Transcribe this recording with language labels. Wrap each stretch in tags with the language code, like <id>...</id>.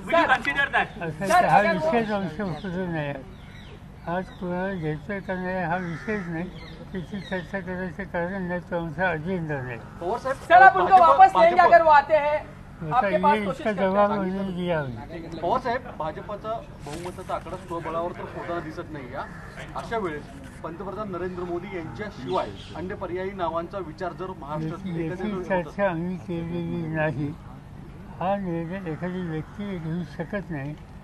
<mr>हा विषयच आमच्या उपयोग नाही. आज कोणाला घ्यायचं का नाही हा विषयच नाही. त्याची चर्चा करायचं कारण नाही, तो आमचा अजेंडा नाही.</mr> <hi>सर आप उनको वापस लेंगे अगर वो आते हैं</hi> <mr>आता</mr> <hi>ये इसका जवाब मैंने दिया है.</hi> <mr>पवारसाहेब, भाजपचा बहुमताचा आकडा स्वबळावर तर होताना दिसत नाही. या अशा वेळेस पंतप्रधान नरेंद्र मोदी यांच्याशिवाय अन्य पर्यायी नावांचा विचार जर महाराष्ट्रात याची चर्चा आम्ही केलेली नाही. हा निर्णय एखादी व्यक्ती घेऊ शकत नाही.</mr>